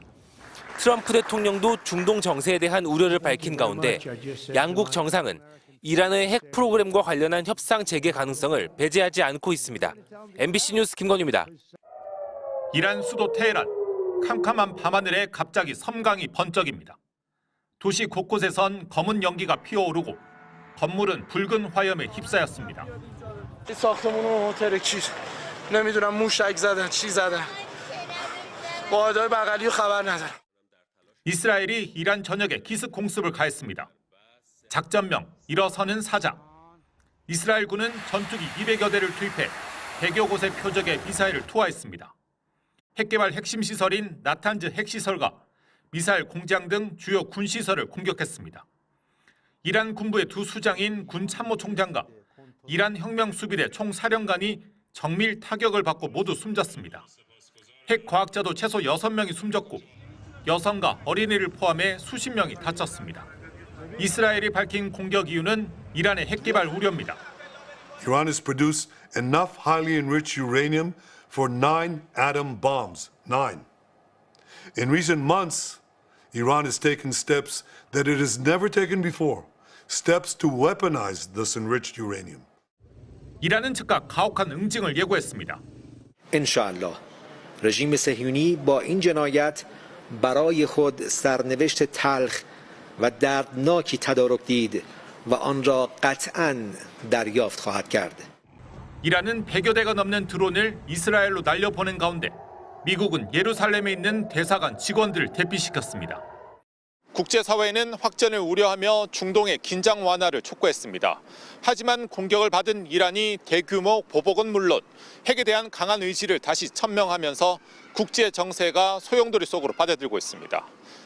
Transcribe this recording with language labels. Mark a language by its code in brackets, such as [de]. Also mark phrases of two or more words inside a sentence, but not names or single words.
[ko] 트럼프 대통령도 중동 정세에 대한 우려를 밝힌 가운데 양국 정상은 이란의 핵 프로그램과 관련한 협상 재개 가능성을 배제하지 않고 있습니다. MBC 뉴스 김건우입니다. 이란 수도 테헤란, 캄캄한 밤하늘에 갑자기 섬광이 번쩍입니다. 도시 곳곳에선 검은 연기가 피어오르고 건물은 붉은 화염에 휩싸였습니다. [fa] نمیدونم موشک زدن چی زدن واحدهای بغلی خبر ندارم. [ko] 이스라엘이 이란 전역에 기습 공습을 가했습니다. 작전명 일어서는 사자. 이스라엘군은 전투기 200여 대를 투입해 100여 곳의 표적에 미사일을 투하했습니다. 핵개발 핵심 시설인 나탄즈 핵시설과 미사일 공장 등 주요 군시설을 공격했습니다. 이란 군부의 두 수장인 군 참모총장과 이란 혁명수비대 총사령관이 정밀 타격을 받고 모두 숨졌습니다. 핵 과학자도 최소 6명이 숨졌고 여성과 어린이를 포함해 수십 명이 다쳤습니다. 이스라엘이 밝힌 공격 이유는 이란의 핵 개발 우려입니다. [en] Iran has produced enough highly enriched uranium for 9 atom bombs. 9. In recent months, Iran has taken steps that it has never taken before steps to weaponize this enriched uranium. [ko] 이란은 즉각 가혹한 응징을 예고했습니다. [fa] انشاءالله رژیم صهیونی با این جنایت برای خود سرنوشت تلخ و دردناکی تدارک دید و آن را قطعاً دریافت خواهد کرد. [ko] 이란은 100여 대가 넘는 드론을 이스라엘로 날려보낸 가운데 미국은 예루살렘에 있는 대사관 직원들을 대피시켰습니다. 국제사회는 확전을 우려하며 중동의 긴장 완화를 촉구했습니다. 하지만 공격을 받은 이란이 대규모 보복은 물론 핵에 대한 강한 의지를 다시 천명하면서 국제 정세가 소용돌이 속으로 빠져들고 있습니다.